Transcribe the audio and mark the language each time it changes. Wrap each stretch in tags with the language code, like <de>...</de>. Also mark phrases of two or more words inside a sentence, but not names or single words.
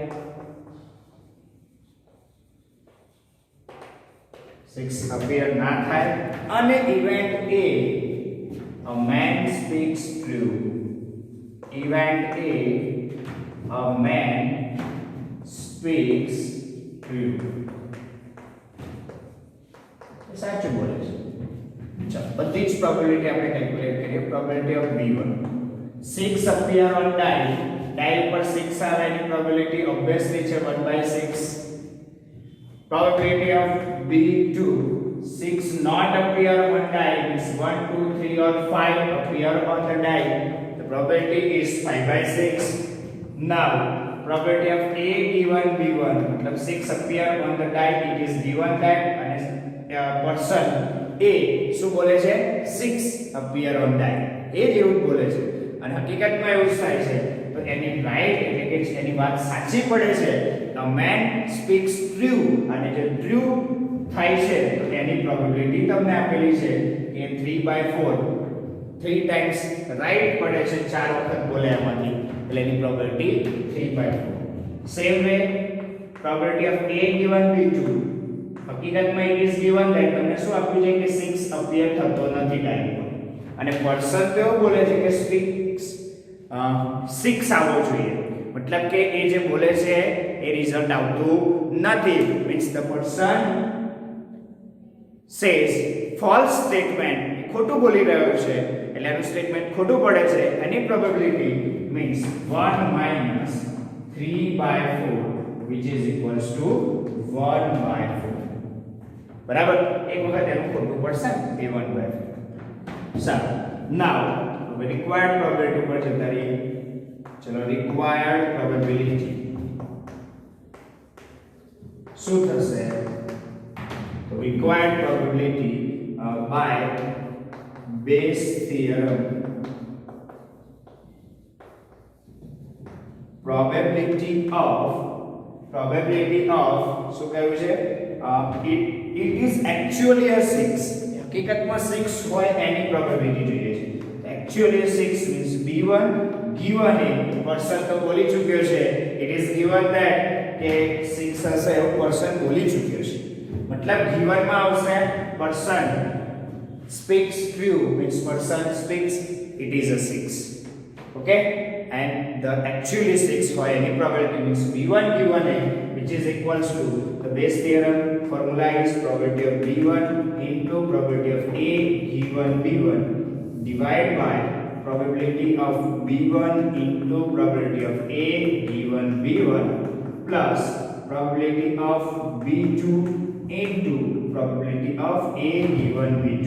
<gu>6 appear ના થાય.</gu> <en>અને event A man speaks true. Event A man speaks true.</en> <gu>સાચું બોલે છે. ચાલો બધી જ પ્રોબેબિલિટી આપણે કેલ્ક્યુલેટ કરીએ.</gu> <en>probability of B1 6 appear on die.</en> <gu>die ઉપર 6 આવે એની પ્રોબેબિલિટી ઓબ્વિયસલી છે 1/6.</gu> <en>probability of B2 6 not appear on die means 1 2 3 or 5 appear on the die. The probability is 5/6. Now probability of A given B1 मतलब 6 appear on the die, it is given that and</en> <gu>પર્સન એ શું બોલે છે</gu> <en>6 appear on time,</en> <gu>એ જ એવું જ બોલે છે અને હકીકતમાં એવું જ થાય છે. તો એની રાઈટ એટલે કે એની વાત સાચી પડે છે.</gu> <en>a man speaks true,</en> <gu>અને જે ટ્રુ થાય છે તો એની પ્રોબેબિલિટી તમને આપેલી છે કે 3/4 3</gu> <en>times right</en> <gu>પડે છે, 4 વખત બોલે એમાંથી, એટલે એની પ્રોબેબિલિટી 3/4.</gu> <en>same way probability of a given b2,</en> <gu>હકીકતમાં</gu> <en>it is given that</en> <gu>તમને શું આપ્યું છે કે 6 અપિયર થતો નથી ટાઈમ પર, અને પર્સન તો એવું બોલે છે કે સ્પીક્સ 6 આવવો જોઈએ, મતલબ કે એ જે બોલે છે એ રિઝલ્ટ આવતું નથી.</gu> <en>means the person says false statement,</en> <gu>ખોટું બોલી રહ્યો છે એટલે એનું સ્ટેટમેન્ટ ખોટું પડે છે.</gu> <en>એની probability means 1 - 3/4 which is equals to 1/4.</en> <gu>બરાબર, એક વખત એનું ખોટું પડશે એ 1/4. સારું, નાઉ હવે</gu> <en>required probability</en> <gu>પર જતા રહીએ. ચલો,</gu> <en>required probability</en> <gu>શું થશે?</gu> <en>તો required probability by Bayes theorem, probability of</en> <gu>શું કહ્યું છે?</gu> <en>it is actually a 6,</en> <gu>હકીકતમાં 6 હોય એની પ્રોબેબિલિટી જોઈએ છે.</gu> <en>actually 6 means b1 given a,</en> <gu>પર્સન તો બોલી ચૂક્યો છે,</gu> <en>it is given that</en> <gu>કે 6 હશે એવું પર્સન બોલી ચૂક્યો છે, મતલબ given માં આવશે પર્સન</gu> <en>speaks true, means person speaks, it is a 6. okay, and the actually 6 for any probability means b1 given a, which is equals to the Bayes theorem formula is probability of b1 into probability of a given b1 divided by probability of b1 into probability of a given b1 plus probability of b2 into probability of a given b2.</en>